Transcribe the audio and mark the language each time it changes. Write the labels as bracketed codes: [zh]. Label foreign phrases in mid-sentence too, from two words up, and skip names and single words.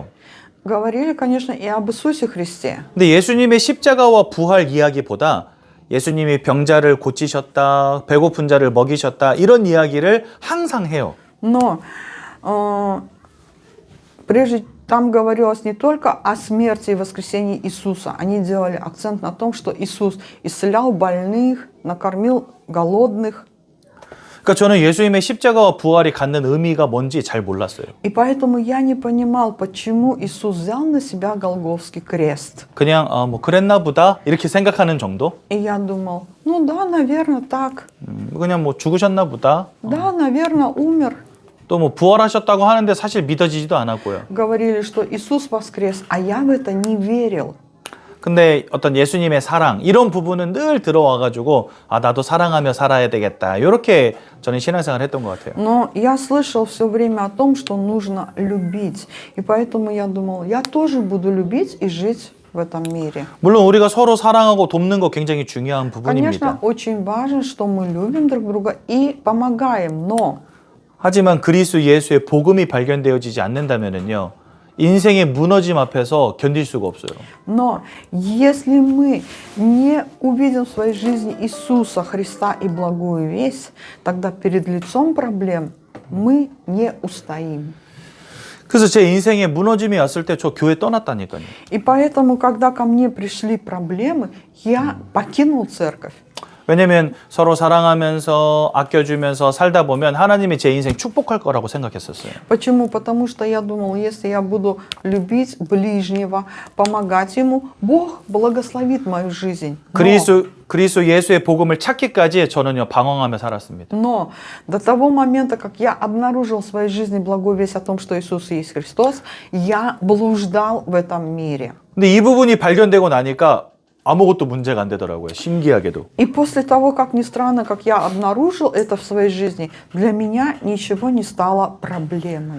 [ru] Говорили, конечно, и об Иисусе Христе. [ko] 근데 예수님의 십자가와 부활 이야기보다 예수님이 병자를 고치셨다, 배고픈 자를 먹이셨다 이런 이야기를 항상 해요. [ru] Но прежде там говорилось не только о смерти и воскресении Иисуса. Они делали акцент на том, что Иисус исцелял больных, накормил голодных. [ko] 그러니까 저는 예수님의 십자가와 부활이 갖는 의미가 뭔지 잘 몰랐어요. [ru] И поэтому я не понимал, почему Иисус взял на себя Голгофский крест. [ko] 그냥 뭐 그랬나 보다 이렇게 생각하는 정도? [ru] И я думал, ну да, наверное, так. [ko] 그냥 뭐 죽으셨나 보다. [ru] Да, наверное, умер. [ko] 또 뭐 부활하셨다고 하는데 사실 믿어지지도 않았고요. [ru] Говорили, что Иисус воскрес, а я в это не верил. [ko] 근데 어떤 예수님의 사랑 이런 부분은 늘 들어와가지고 나도 사랑하며 살아야 되겠다 이렇게 저는 신앙생활을 했던 것 같아요. [ru] Но я слышал все время о том, что нужно любить. И поэтому я думал, я тоже буду любить и жить в этом мире. [ko] 물론 우리가 서로 사랑하고 돕는 거 굉장히 중요한 [ru] Конечно, [ko] 부분입니다. [ru] очень важно, что мы любим друг друга и помогаем, но [ko] 하지만 그리스도 예수의 복음이 발견되어지지 않는다면은요. 인생의 무너짐 앞에서 견딜 수가 없어요. [ru] Но если мы не увидим в своей жизни Иисуса Христа и благую весть, тогда перед лицом проблем мы не устоим. [ko] 그래서 제 인생에 무너짐이 왔을 때 저 교회 떠났다니까요. [ru] И поэтому, когда ко мне пришли проблемы, я покинул церковь. [ko] 왜냐면 서로 사랑하면서 아껴주면서 살다 보면 하나님이 제 인생 축복할 거라고 생각했었어요. [ru] Почему? Потому что я думал, если я буду любить ближнего, помогать ему, Бог благословит мою жизнь. [ko] 그리스도 예수의 복음을 찾기까지 저는요 방황하며 살았습니다. [ru] Но до того момента, как я обнаружил в своей жизни благую весть о том, что Иисус есть Христос, я блуждал в этом мире. [ko] 근데 이 부분이 발견되고 나니까 아무것도 문제가 안 되더라고요. 신기하게도. [ru] И после того, как ни странно, как я обнаружил это в своей жизни, для меня ничего не стало проблемой.